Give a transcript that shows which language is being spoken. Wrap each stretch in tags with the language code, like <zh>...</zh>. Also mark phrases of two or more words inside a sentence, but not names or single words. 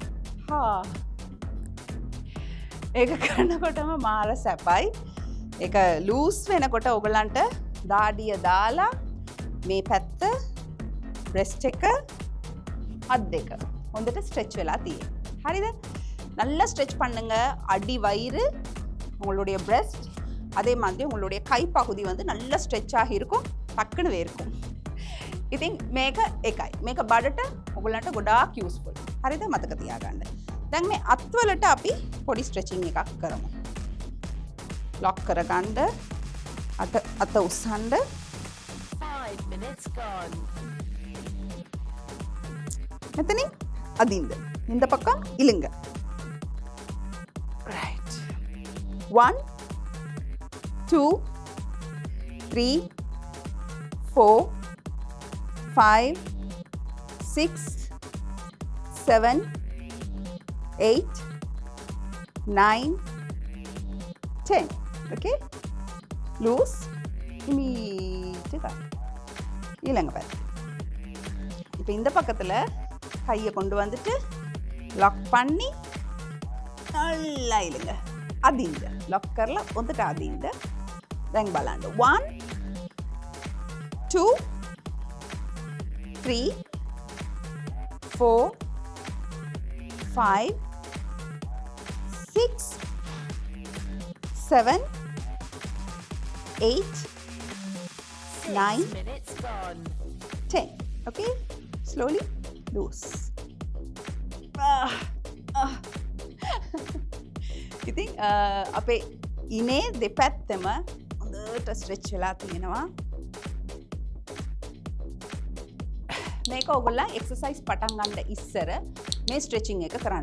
<si>ඒක කරනකොටම මාර සැපයි. ඒක ලූස් වෙනකොට ඔයගලන්ට දාඩිය දාලා මේ පැත්ත බ්‍රෙස්ට් එක අත් දෙක හොඳට ஸ்ட்ரெச் වෙලා තියෙනවා. හරිද?</si> <ta>நல்லா ஸ்ட்ரெச் பண்ணுங்க. அடி வயிறு, உங்களுடைய breast, அதே மாதிரி உங்களுடைய கைப்பகுதி வந்து நல்லா ஸ்ட்ரெச் ஆகி இருக்கும். டக்குன்னு வேர்க்கும்.</ta> <si>ඉතින් මේක එකයි. මේක බඩට ඔයගලන්ට ගොඩාක් යූස්ෆුල්. හරිද? මතක තියාගන්න. දැන් මේ අත්වලට අපි පොඩි ස්ට්‍රෙචින් එකක් කරමු. ලොක් කරගන්න. අත උස්සන්න.</si> <en>5 minutes gone.</en> <si>මෙතනින් අදින්න.</si> <ta>இந்த பக்கம் இழுங்க.</ta> <en>right. 1 2 3 4 5 6 7 8 9 10. okay? loose.</en> <ta>இமீடியட்டா இலங்க பாரு. இப்போ இந்த பக்கத்துல கையை கொண்டு வந்துட்டு லாக் பண்ணி நல்லா இழுங்க. அதிங்க லாக்</ta> <si>කරලා හොඳට අදින්න. දැන් බලන්න 1 2 3 4 5 6 7 8 9</si> <en>minutes gone. 10. okay? slowly loose.</en> <si>ඉතින් අපේ ඉනේ දෙපැත්තම හොඳට ස්ට්‍රෙච් වෙලා තියෙනවා. මේක ඔයගොල්ලෝ එක්සර්සයිස් පටන් ගන්න ඉස්සර මේ ස්ට්‍රෙචින් එක කරන්න.</si>